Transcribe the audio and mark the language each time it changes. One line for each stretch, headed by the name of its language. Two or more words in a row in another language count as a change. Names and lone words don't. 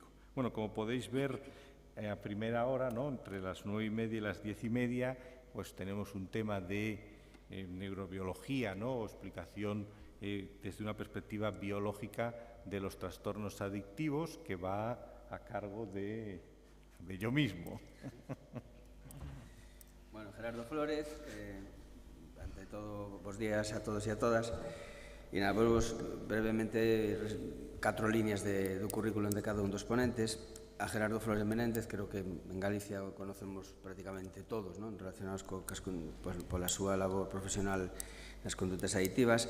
Spanish: Bueno, como podéis ver, a primera hora, ¿no?, entre las 9:30 y las 10:30, pues tenemos un tema de neurobiología, ¿no?, o explicación desde una perspectiva biológica de los trastornos adictivos, que va a cargo de yo mismo.
Galician: Bueno, Gerardo Flores, ante todo, bos días a todos e a todas. E nada, vos brevemente 4 líneas do currículum de cada un dos ponentes. A Gerardo Flores Menéndez, creo que en Galicia o conocemos prácticamente todos, ¿no?, relacionados pola súa labor profesional nas condutas adictivas.